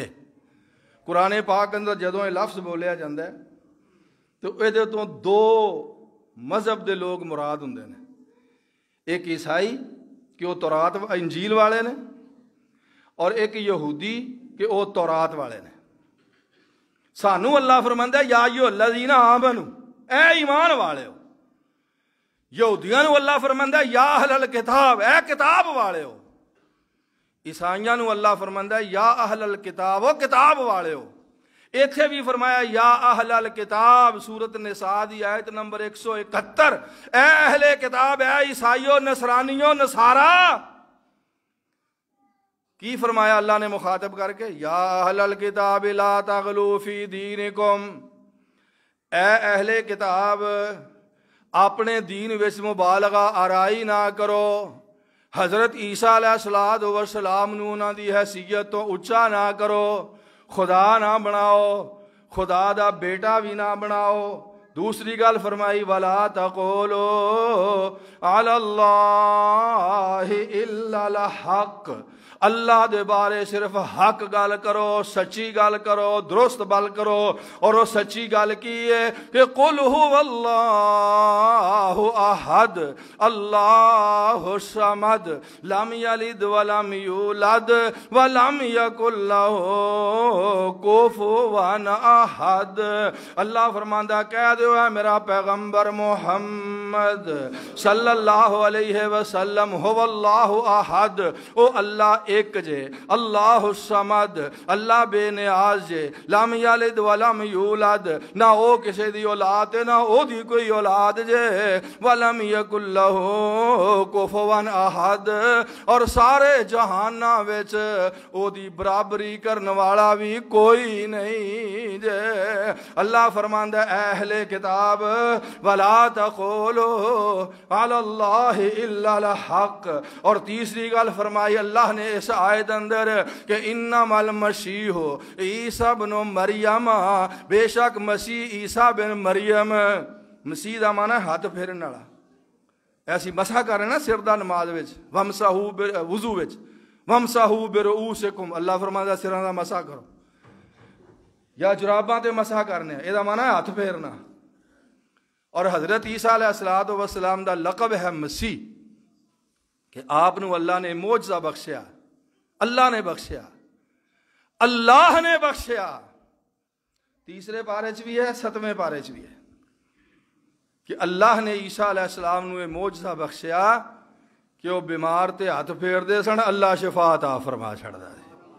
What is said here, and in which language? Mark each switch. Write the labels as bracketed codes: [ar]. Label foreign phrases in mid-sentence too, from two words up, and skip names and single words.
[pa] قرآن پاک اندر جدوں یہ لفظ بولیا جاندہ ہے تو یہ تو دو مذہب دے لوگ مراد ہوندے نے، ایک عیسائی کہ وہ تورات انجیل والے نے، اور ایک یہودی کہ وہ تورات والے نے۔ سانو اللہ فرماندا ہے [ar] یا ایھا الذین آمنو، [pa] اے ایمان والے ہو۔ یہودیاں نو اللہ فرماندا ہے [ar] یا اہل الکتاب، [pa] اے کتاب والے ہو۔ عیسائیاں نو اللہ فرماندا ہے [ar] یا اہل الکتاب، [pa] او کتاب والے ہو۔ ایتھے بھی فرمایا [ar] یا اہل الکتاب، [pa] سورۃ النساء دی آیت نمبر 171، اے اہل کتاب، اے عیسائیو، نصرانیو، نصارا۔ کی فرمایا اللہ نے مخاطب کر کے؟ [ar] یا اہل الکتاب لا تغلوا فی دینکم، [pa] اے اہل کتاب اپنے دین وچ مبالغہ آرائی نہ کرو، حضرت عیسیٰ [ar] علیہ السلام [pa] نو انہاں دی حیثیت تو اچا نہ کرو، خدا نہ بناؤ، خدا دا بیٹا بھی نہ بناؤ۔ دوسری گل فرمائی [ar] وَلَا تَقُولُوا عَلَى اللَّهِ إِلَّا الْحَقَّ، [pa] اللہ دے بارے صرف حق گل کرو، سچی گل کرو، درست گل کرو۔ اور وہ سچی گل کی ہے کہ [ar] قُلْ هُوَ اللَّهُ أَحَدٌ اللَّهُ الصَّمَدُ لَمْ يَلِدْ وَلَمْ يُولَدْ وَلَمْ يَكُنْ لَهُ كُفُوًا أَحَدٌ۔ [pa] اللہ فرماندا کہہ دو اے میرا پیغمبر محمد [ar] صلی اللہ علیہ وسلم، هو اللہ احد، [pa] او اللہ ایک جے، [ar] اللہ الصمد، [pa] اللہ بے نیاز جے، [ar] لم یلد ولم یولد، [pa] نہ او کسی دی اولاد نہ او دی کوئی اولاد جے، [ar] ولم یکن لہ کفوا احد، [pa] اور سارے جہاناں وچ او دی برابری کرن والا بھی کوئی نہیں جے۔ اللہ فرماندا اے اہل کتاب [ar] ولا تقولوا علی اللہ الا الحق، [pa] اور تیسری گل فرمائی اللہ نے اس آیت اندر کہ [ar] انما المسیح عیسیٰ بن مریم، [pa] بے شک مسیح عیسیٰ بن مریم، مسیح دا معنی ہاتھ پھیرن والا، ایسی مسح کرے نا سر دا نماز وچ، ومسحوا وضو وچ، [ar] ومسحوا برؤوسکم، [pa] اللہ فرماتا سراں دا مسح کرو۔ یا جراباں تے مسح کرنے، یہ مانا ہے ہاتھ پھیرنا۔ اور حضرت عیسیٰ [ar] علیہ السلام [pa] دا لقب ہے مسیح، کہ آپ نو اللہ نے معجزہ بخشیا، اللہ نے بخشیا، اللہ نے بخشیا۔ تیسرے پارے چ بھی ہے، 7ویں پارے چ بھی ہے کہ اللہ نے عیسیٰ [ar] علیہ السلام [pa] نو معجزہ بخشیا کہ وہ بیمار تے ہاتھ پھیر دے سن، اللہ شفا عطا فرما چھڑدا ہے۔